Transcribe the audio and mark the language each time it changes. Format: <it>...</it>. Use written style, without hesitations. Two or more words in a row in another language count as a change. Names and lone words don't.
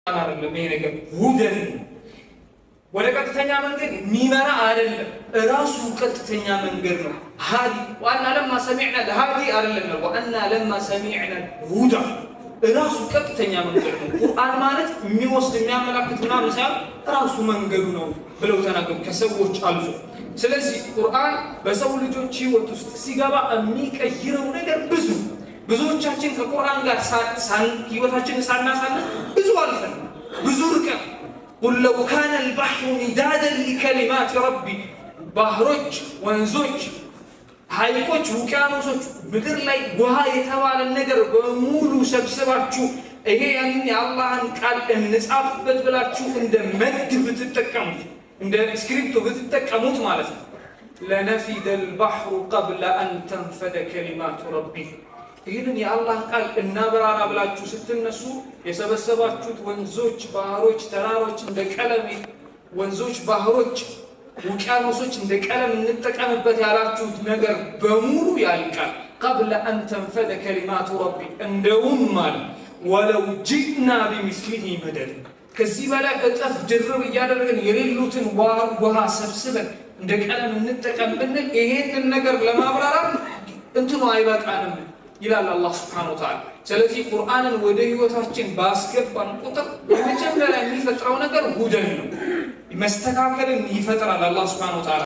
<am>አይደለም ይሄ ነገር ሁደን ወደ ቀጥተኛ መንገድ ሚመራ አይደለም ራሱ ቀጥተኛ መንገድ ነው ሃዲ</am> <ar>وإنا لما سمعنا</ar> <am>ለሃዲ አይደለም</am> <ar>وإنا لما سمعنا</ar> <am>ሁዳ ራሱ ቀጥተኛ መንገድ ነው ቁርአን ማለት የሚወስድ የሚያመላክት ምናምን ሳይሆን ራሱ መንገዱ ነው ብለው ተናገሩ ከሰዎች አልፎ ስለዚህ ቁርአን በሰው ልጆች ህይወት ውስጥ ሲገባ የሚቀይረው ነገር ብዙዎቻችን ከቁርአን ጋር ህይወታችንን ሳናሳልፍ ብዙ አልፈን ብዙ ርቀን</am> <ar>قل لو كان البحر مدادا لكلمات ربي</ar> <am>ባህሮች ወንዞች ሐይቆች ውቅያኖሶች ምድር ላይ ውሃ የተባለ ነገር በሙሉ ሰብስባችሁ ይሄ ያንን የአላህን ቃል እንጻፍበት ብላችሁ እንደ መድ ብትጠቀሙት እንደ ስክሪፕቶ ብትጠቀሙት ማለት ነው</am> <ar>لنفد البحر قبل أن تنفد كلمات ربي</ar> <am>ይሄንን የአላህን ቃል እናበራራ ብላችሁ ስትነሱ የሰበሰባችሁት ወንዞች ባህሮች ተራሮች እንደ ቀለም ወንዞች ባህሮች ውቅያኖሶች እንደ ቀለም እንጠቀምበት ያላችሁት ነገር በሙሉ ያልቃል</am> <ar>قبل أن تنفد كلمات ربي</ar> <am>እንደውም ማለት</am> <ar>ولو جئنا بمثله مدد</ar> <am>ከዚህ በላይ እጥፍ ድርብ እያደረግን የሌሉትን ውሃ ሰብስበን እንደ ቀለም እንጠቀም ብንል ይሄንን ነገር ለማብራራት እንትኑ አይበቃንም ይላል አላህ</am> <ar>سبحانه وتعالى</ar> <am>ስለዚህ ቁርአንን ወደ ህይወታችን ባስገባን ቁጥር የመጀመሪያ የሚፈጥረው ነገር ሁደን ነው መስተካከልን ይፈጥራል አላህ</am> <ar>سبحانه وتعالى</ar>